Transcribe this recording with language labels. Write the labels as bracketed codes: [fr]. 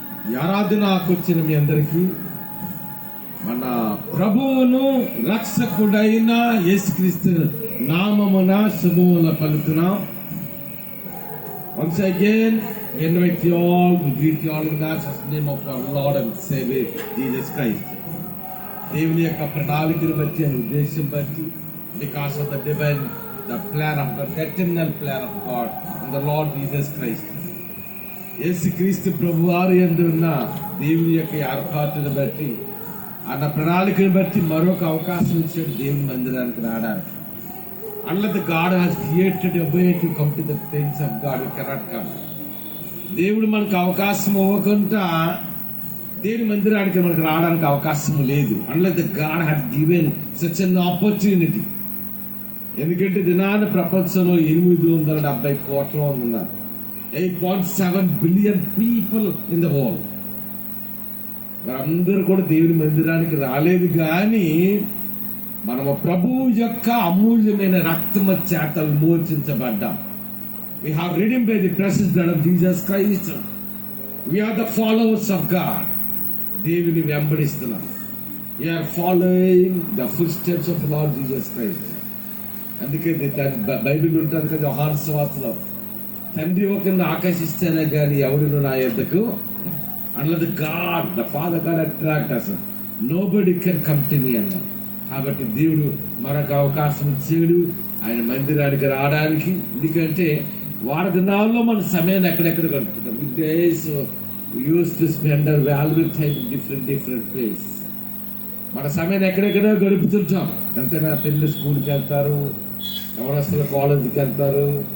[te] ఈ ఆరాధనకు వచ్చిన మీ అందరికీ మన ప్రభువును రక్షకుడైన యేసుక్రీస్తు నామమున శుభములు పలుకుతున్నాం. [en] Once again, we invite you all to greet you all in the name of our Lord and Savior Jesus Christ. [te] దేవుని యొక్క ప్రణాళికను బట్టి అని ఉద్దేశం బట్టి, [en] because of the divine, the plan of God, the eternal plan of God and the Lord Jesus Christ. [te] యేసుక్రీస్తు ప్రభువారు యందు ఉన్న దేవుని యొక్క ఏర్పాటును బట్టి, అన్న ప్రణాళికను బట్టి మరొక అవకాశం ఇచ్చాడు దేవుని మందిరానికి రావడానికి. [en] Unless God has created a way to come to the things of God, we cannot come. [te] దేవుడు మనకు అవకాశం ఇవ్వకుండా దేవుని మందిరానికి మనకు రావడానికి అవకాశం లేదు. [en] Unless God has given such an opportunity. [te] ఎందుకంటే దినాన ప్రపంచంలో 870 కోట్ల మంది ఉన్నారు. [en] 8.7 billion people in the world. [te] వారందరూ కూడా దేవుని మందిరానికి రాలేదు. కానీ మనము ప్రభువు యొక్క అమూల్యమైన రక్తము చేత విమోచించబడ్డాం. [en] We have redeemed by the precious blood of Jesus Christ. We are the followers of God. [te] దేవుని వెంబడిస్తున్నాం. [en] We are following the footsteps of Lord Jesus Christ. [te] అందుకే బైబిల్ ఉంటుంది కదా, యోహాను సువార్తలో, తండ్రి ఒకరిని ఆకర్షిస్తేనే కానీ ఎవరిను నా యొద్దకు, అన్నది [en] God the Father God attract us. Nobody can come to me [te] అన్నారు. కాబట్టి దేవుడు మరొక అవకాశం ఇచ్చాడు ఆయన మందిరానికి రావడానికి. ఎందుకంటే వారి దినాల్లో మన సమయాన్ని ఎక్కడెక్కడ గడుపుతున్నాం. [en] With days use to spend our valuable time in different place. [te] మన సమయాన్ని ఎక్కడెక్కడో గడుపుతుంటాం. అంతేనా, పిల్లలు స్కూల్కి వెళ్తారు, యవనస్తులు కాలేజీకి వెళ్తారు.